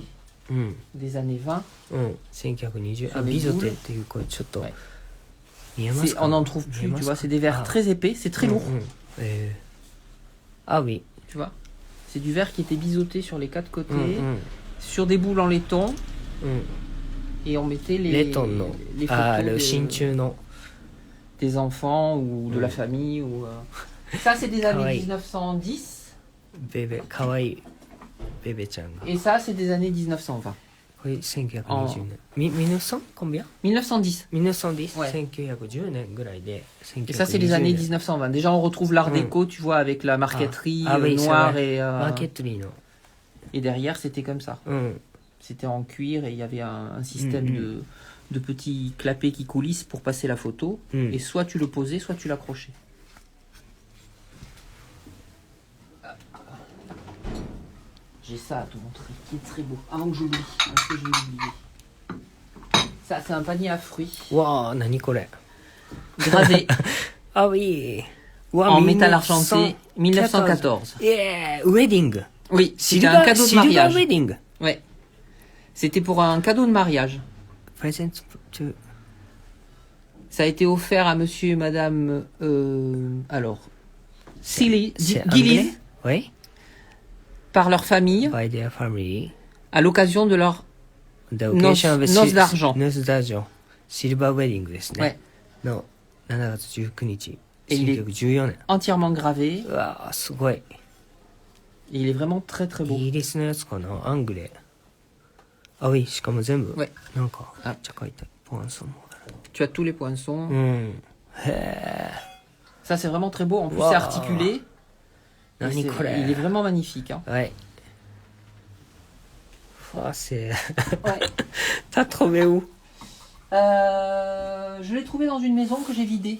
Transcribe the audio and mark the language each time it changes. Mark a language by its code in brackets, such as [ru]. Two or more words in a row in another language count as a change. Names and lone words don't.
[ja] うん。 [fr] des années 20. [ja] うん。1920。あ、それビゾテっていうこれちょっとはい見えますか？ [fr] On n'en trouve plus, tu vois, c'est des verres Ah. très épais, c'est très lourd, [ja] うんうんあ、oui. [fr] tu vois. C'est du verre qui était biseauté sur les quatre côtés, [ja] うんうん [fr] sur des boules en laiton, [ja] うん。 [fr] et on mettait les, [ja] レトンの [fr] les [ja] あ [fr] photos [ja] ー、真鍮の [fr] des enfants ou de la famille. Ou, Ça, c'est des années [ja] Kawaii. [fr] 1910, [ja] ベベ、かわいいベベちゃんが。 [fr] et ça, c'est des années 1920. [ja] これ1920年。1900 combien? [fr] 1910. [ja] 1910、 [fr] Ouais. [ja] 1910 年ぐらいで、 [fr] Et ça, c'est les années 1920 1920. Déjà, on retrouve l'art déco, tu vois, avec la marqueterie oui, c'est noire vrai. et, [ja] マーケットリーの。 [fr] et derrière, c'était comme ça. [ja] うん。 [fr] C'était en cuir et il y avait un système de petits clapets qui coulissent pour passer la photo. [ja] うん。 [fr] Et soit tu le posais, soit tu l'accrochais. J'ai ça à te montrer, qui est très beau. Avant que j'oublie, parce que j'ai oublié. Ça, c'est un panier à fruits. [ja] わあ、何これ。 [fr] Gravé [ja] あ、oui. わあ、 [fr] en métal argenté, 1914. [ja] Yeah! ウェディング。 [fr] Oui, [ja] シ [fr] c'était [ja] ルバ [fr] un [ja] ー、 [fr] cadeau de [ja] シルバーウ [fr] mariage. [ja] ェディング。 [fr] Ouais. C'était pour un cadeau de mariage. [en] Present to... [fr] Ça a été offert à monsieur et madame, alors, C'est Gillies, anglais? Oui. par leur famille, [en] By their family. [fr] à l'occasion de leur... [en] The occasion of [fr] Noces d'argent. noces d'argent. [ja] シルバーウェディングですね。 [fr] Ouais. [ja] の7月19日。 [fr] Et il est [ja] 1914年。 [fr] entièrement gravé. [ja] うわあ、すごい。 [fr] Et il est vraiment très très beau. [ja] イギリスのやつかなアングレ。あ、oui、しかも全部。 [fr] Ouais. [ja] なんか、めっちゃ書いてある。ポアンソンもある。 [fr] Tu as tous les poinçons. [ja] うん。へ [fr] Ça, c'est vraiment très beau. En plus, [en] Wow. [fr] c'est articulé. Et [ja] 何こ [fr] il est [ja] れ。 [fr] vraiment magnifique. Hein. [ja] はい。 [fr] Ah, c'est... Ouais. T'as trouvé où? Je l'ai trouvé dans une maison que j'ai vidée.